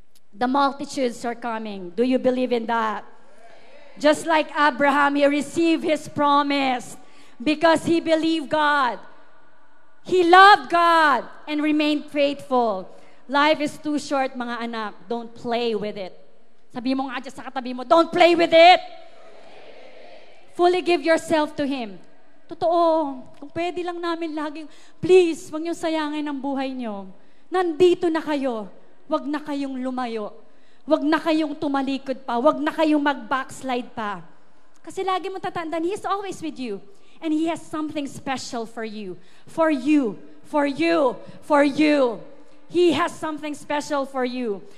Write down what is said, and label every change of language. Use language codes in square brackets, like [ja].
[en] The multitudes are coming. Do you believe in that? Just like Abraham, he received his promise because he believed God. He loved God and remained faithful. Life is too short, [tl] mga anak. [en] Don't play with it. [tl] Sabi mo nga dyan sa katabi mo, [en] don't play with it. Fully give yourself to Him. [tl] Totoo. Kung pwede lang namin laging, please, huwag niyong sayangin ang buhay niyo. Nandito na kayo. Huwag na kayong lumayo. Huwag na kayong tumalikod pa. Huwag na kayong mag-backslide pa. [en] Kasi lagi mo tatandaan, He is always with you. And He has something special for you. For you. For you. For you. He has something special for you.